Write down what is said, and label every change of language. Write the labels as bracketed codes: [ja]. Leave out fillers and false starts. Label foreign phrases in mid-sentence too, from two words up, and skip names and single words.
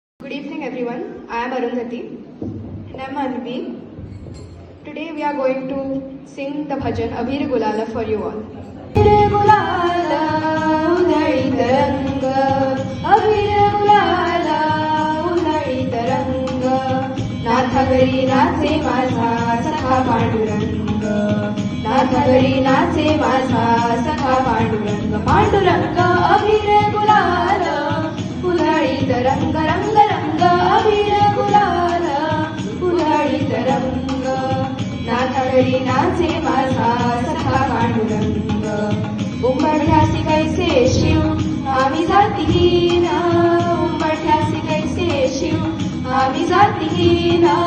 [en] Good evening everyone. I am Arundhati and I am Anvi. Today we are going to sing the bhajan Abhir Gulala for you all. [mr] अभिर गुलाल उदई तरंगा, अभिर गुलाल उदई तरंगा, नाथा घरी नाचे माझा सखा पांडुरंग, नाथा घरी नाचे माझा सखा पांडुरंग, पांडुरंग अभिर गुलाल उधळीत रंग रंग रंग, अभिर गुलाल उधळीत रंग, नाथा घरी नाचे माझा सखा पांडुरंग, उंबरठ्यासी कैसे शिव आम्ही जातीहीन, उंबरठ्यासी कैसे शिव आम्ही जातीहीन,